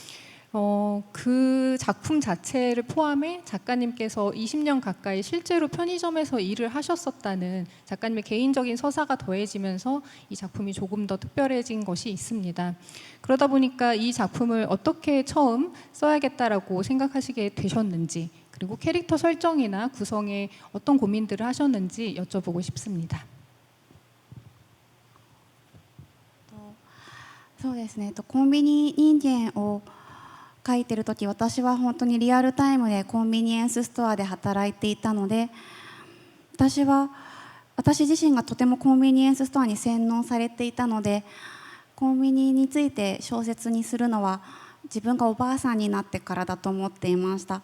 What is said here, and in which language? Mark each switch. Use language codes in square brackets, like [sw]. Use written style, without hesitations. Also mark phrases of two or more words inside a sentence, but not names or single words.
[ko] 그 작품 자체를 포함해 작가님께서 20년 가까이 실제로 편의점에서 일을 하셨었다는 작가님의 개인적인 서사가 더해지면서 이 작품이 조금 더 특별해진 것이 있습니다. 그러다 보니까 이 작품을 어떻게 처음 써야겠다라고 생각하시게 되셨는지 그리고 캐릭터 설정이나 구성에 어떤 고민들을 하셨는지 여쭤보고 싶습니다. [ja] そうですね。コンビニ人間を書いてる時、私は本当にリアルタイムでコンビニエンスストアで働いていたので、私自身がとてもコンビニエンスストアに洗脳されていたので、コンビニについて小説にするのは自分がおばあさんになってからだと思っていました。